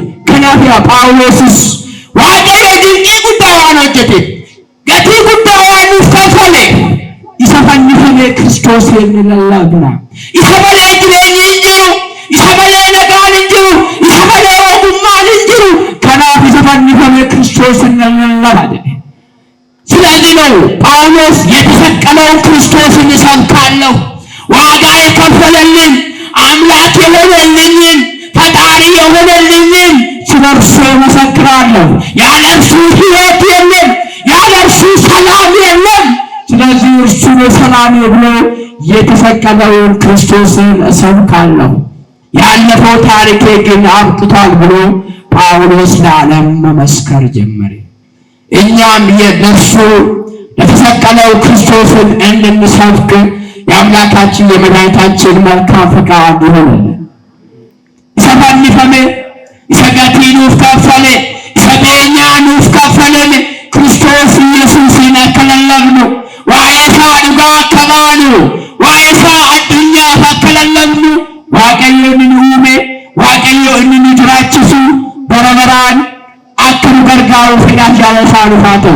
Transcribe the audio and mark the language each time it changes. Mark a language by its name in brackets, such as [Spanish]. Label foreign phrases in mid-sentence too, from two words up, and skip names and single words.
[Oromo] Kanaaf yaa Phaawulosis waaqayyo dinqii guddaa waan hojjeteef gatii guddaa waan nuuf kaffale isa fannifamee Kiristoos inni lallabna. Isa malee jireenyi hin jiru, isa malee nagaan hin jiru, isa malee ogummaan hin jiru. Kanaaf isa fannifamee Kiristoos inni lallaba jedhe። [Amharic] ስለዚህ ነው ጳውሎስ የተሰቀለውን ክርስቶስን እሰብካለሁ፣ ዋጋ የከፈለልን አምላክ የሆነልኝን ፈጣሪ የሆነልኝን ስለ እርሱ እመሰክራለሁ። ያለ እርሱ ሕይወት የለም፣ ያለ እርሱ ሰላም የለም። ስለዚህ እርሱን ሰላም ብሎ የተሰቀለውን ክርስቶስን እሰብካለሁ። ያለፈው ታሪኬ ግን አብቅቷል ብሎ ጳውሎስ ለዓለም መመስከር ጀመረ። እኛም የእርሱ የተሰቀለው ክርስቶስን እንድንሰብክ የአምላካችን የመድኃኒታችን መልካም ፈቃድ ይሁንልን። [Oromo] isa fannifame, isa gatii nuuf kaffale, isa beenyaa nuuf kaffalame Kiristoos Yesuusin akka lallabnu, waa'ee isaa dhugaa akka baanu, waa'ee isaa addunyaaf akka lallabnu Waaqayyo inni nu uume, Waaqayyo inni nu jiraachisu bara baraan akka nu gargaaru fedhaaf jaalala isaa nuuf haa ta'u.